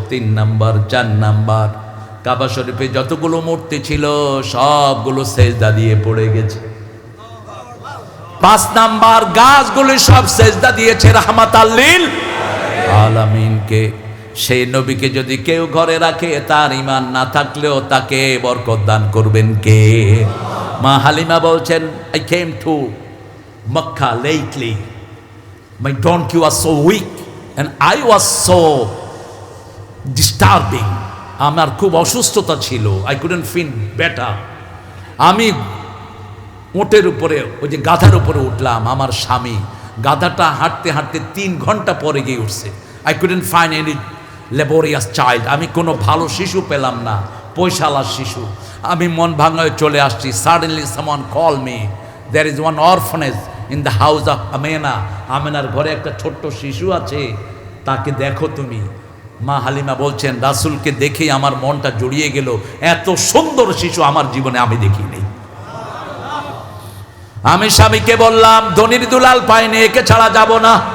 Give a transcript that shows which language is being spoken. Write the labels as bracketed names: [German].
[Bangla] 3 number, 4 number, কাবা শরীফে যতগুলো মূর্তি ছিল সবগুলো সেজদা দিয়ে পড়ে গেছে। 5 নাম্বার, গাছগুলো সব সেজদা দিয়েছে রাহমাতাল লিল আলামিনকে। সেই নবীকে যদি কেউ ঘরে রাখে তার ঈমান না থাকলেও তাকে বরকত দান করবেন কে? মা হালিমা বলছেন, [English] I came to Makkah lately. My donkey was so weak and I was so disturbing. [Bangla] আমার খুব অসুস্থতা ছিল, [English] I couldn't feel better. [Bangla] আমি উটের উপরে, ওই যে গাধার উপরে উঠলাম, আমার স্বামী গাধাটা হাঁটতে হাঁটতে 3 ঘন্টা পরে গিয়ে উঠছে। [English] I couldn't find any laborious child. [Bangla] আমি কোনো ভালো শিশু পেলাম না, পয়সালার শিশু। আমি মন ভাঙায় চলে আসছি। [English] Suddenly someone called me. There is one orphanage in the house of Amena. [Bangla] আমেনার ঘরে একটা ছোট্ট শিশু আছে, তাকে দেখো তুমি। মা হালিমা বলছেন রাসূলকে দেখেই আমার মনটা জড়িয়ে গেল। এত সুন্দর শিশু আমার জীবনে আমি দেখিনি। আমি স্বামীকে বললাম ধনির দুলাল পাইনি, একে ছাড়া যাব না।